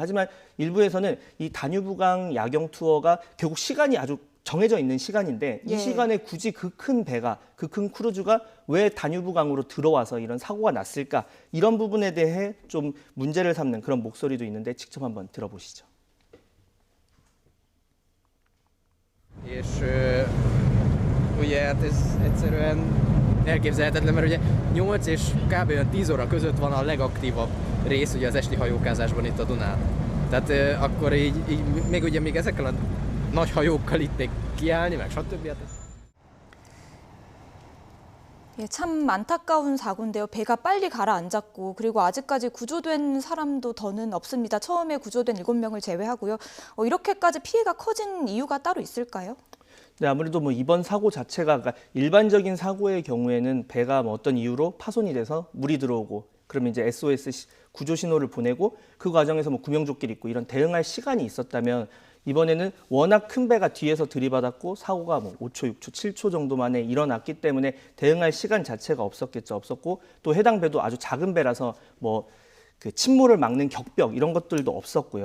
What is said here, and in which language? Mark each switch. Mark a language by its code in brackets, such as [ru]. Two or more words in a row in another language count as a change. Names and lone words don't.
[ko] 하지만 일부에서는 이 다뉴브강 야경 투어가 결국 시간이 아주 정해져 있는 시간인데 이 예. 시간에 굳이 그 큰 배가, 그 큰 크루즈가 왜 다뉴브강으로 들어와서 이런 사고가 났을까, 이런 bu분에 대해 좀 문제를 삼는 그런 목소리도 있는데 직접 한번 들어보시죠. [hu] És ugye hát ez egyszerűen elképzelhetetlen, mert ugye 8 és kb. Olyan 10 óra között van a legaktívabb rész ugye az esti hajókázásban itt a Dunán. Tehát akkor így még ezekkel a nagy hajókkal itt még kiállni, meg stb. Hát ez... [ko] 예, 참 안타까운 사고인데요. 배가 빨리 가라앉았고, 그리고 아직까지 구조된 사람도 더는 없습니다. 처음에 구조된 7명을 제외하고요. 이렇게까지 피해가 커진 이유가 따로 있을까요? 네, 아무래도 뭐 이번 사고 자체가, 그러니까 일반적인 사고의 경우에는 배가 뭐 어떤 이유로 파손이 돼서 물이 들어오고, 그러면 이제 SOS 구조 신호를 보내고 그 과정에서 뭐 구명조끼를 입고 이런 대응할 시간이 있었다면, 이번에는 워낙 큰 배가 뒤에서 들이받았고 사고가 뭐 5초, 6초, 7초 정도 만에 일어났기 때문에 대응할 시간 자체가 없었고, 또 해당 배도 아주 작은 배라서 뭐 그 침몰을 막는 격벽 이런 것들도 없었고요.